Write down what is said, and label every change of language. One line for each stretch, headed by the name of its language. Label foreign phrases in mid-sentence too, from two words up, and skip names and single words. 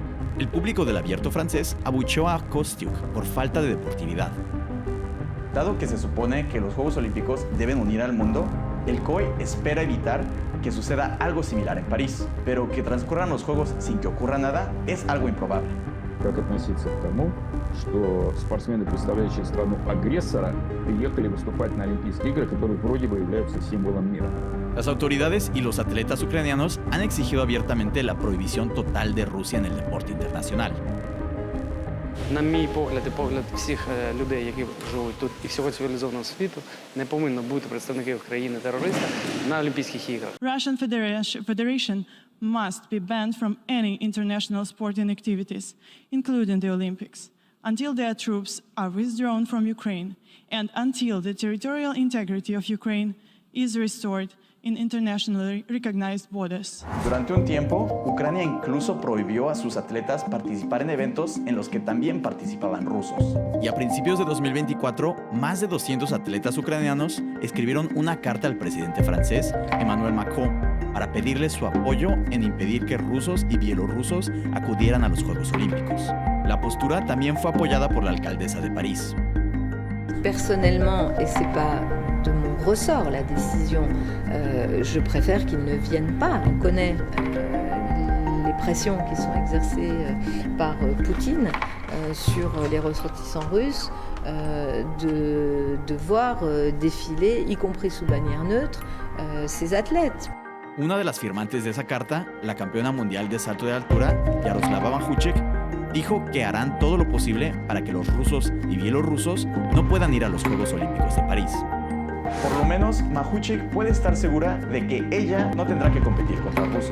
Spanish: El público del abierto francés abucheó a Kostyuk por falta de deportividad. Dado que se supone que los Juegos Olímpicos deben unir al mundo, el COI espera evitar que suceda algo similar en París, pero que transcurran los Juegos sin que ocurra nada es algo improbable.
Russian: Как относиться к тому, что спортсмены, представляющие страну-агрессора, приехали выступать на Олимпийские игры, которые вроде бы являются символом мира.
Spanish: Las autoridades y los atletas ucranianos han exigido abiertamente la prohibición total de Rusia en el deporte internacional.
Ukrainian: На мій погляд і погляд всіх людей, які живуть тут і всього цивілізованого світу, не повинно бути представників країни-терориста на Олімпійських іграх.
English: Russian Federation must be banned from any international sporting activities, including the Olympics, until their troops are withdrawn from Ukraine and until the territorial integrity of Ukraine is restored in internationally recognized borders.
Spanish: Durante un tiempo, Ucrania incluso prohibió a sus atletas participar en eventos en los que también participaban rusos. Y a principios de 2024, más de 200 atletas ucranianos escribieron una carta al presidente francés, Emmanuel Macron, para pedirle su apoyo en impedir que rusos y bielorrusos acudieran a los Juegos Olímpicos. La postura también fue apoyada por la alcaldesa de París.
French: Personnellement, et c'est pas de mon ressort la décision, je préfère qu'ils ne viennent pas. On connaît les pressions qui sont exercées par Poutine sur les ressortissants russes, de voir défiler, y compris sous bannière neutre, ces athlètes.
Spanish: Una de las firmantes de esa carta, la campeona mundial de salto de altura, Yaroslava Mahuchik, dijo que harán todo lo posible para que los rusos y bielorrusos no puedan ir a los Juegos Olímpicos de París. Por lo menos, Mahuchik puede estar segura de que ella no tendrá que competir contra rusos.